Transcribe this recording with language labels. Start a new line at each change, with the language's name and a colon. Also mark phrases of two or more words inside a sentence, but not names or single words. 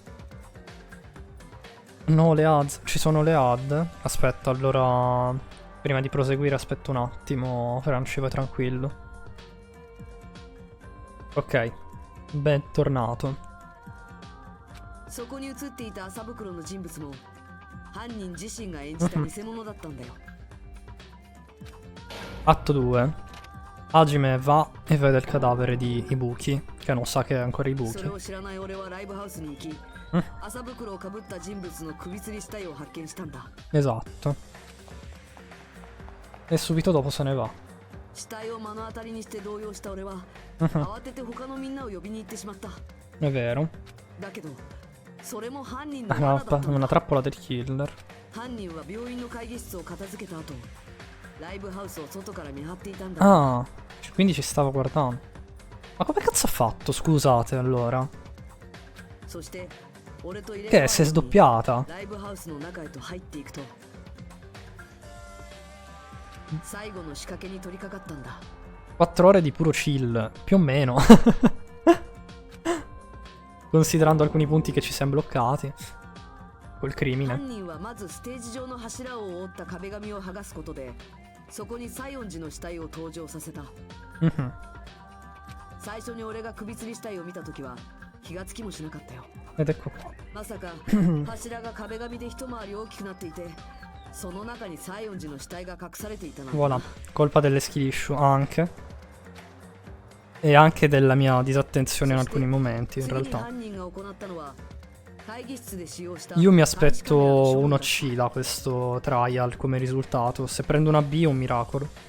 Italian: No, le ads. Ci sono le ad. Aspetta, allora prima di proseguire aspetta un attimo, Franci, vai tranquillo. Ok, bentornato.
Japanese: そこに映っていた麻袋の人物も犯人自身が演じた偽物だったんだよ。
Italian: Atto 2. Hajime va e vede il cadavere di Ibuki, che non sa che è ancora Ibuki.
Japanese: それを知らない俺はライブハウスに行き、麻袋をかぶった人物の首吊り死体を発見したんだ。
Italian: Esatto. E subito dopo se ne va.
Japanese: 死体を目の当たりにして動揺した俺は慌てて他のみんなを呼びに行ってしまった。
Italian: È vero.
Japanese: だけどそれも犯人の
Italian: No, una trappola del killer.
Japanese: 犯人は病院の会議室を片付けた後ライブハウスを外から見張っていたんだ。
Italian: Ah, quindi ci stava guardando. Ma come cazzo ha fatto, scusate, allora?
Japanese: そして俺と入れ
Italian: Che si è sdoppiata?
Japanese: ライブハウスの中へと入っていくと最後の仕掛けに取り掛かったんだ。
Italian: 4 ore di puro chill, più o meno. Considerando alcuni punti che ci siamo bloccati. Col crimine.
Japanese: 犯人はまずステージ上の柱を覆った壁紙を剥がすことでそこに西園寺の死体を登場させた。最初に俺が首吊り死体を見た時は気がつきもしなかったよ。
Italian: Ed ecco qua.
Japanese: まさか柱が壁紙で一回り大きくなっていてその中に西園寺の死体が隠されていたなんて。
Italian: Voilà, colpa delle
English: skill issue
Italian: anche. E anche della mia disattenzione in alcuni momenti, in realtà. Io mi aspetto uno C da questo trial come risultato. Se prendo una B è un miracolo.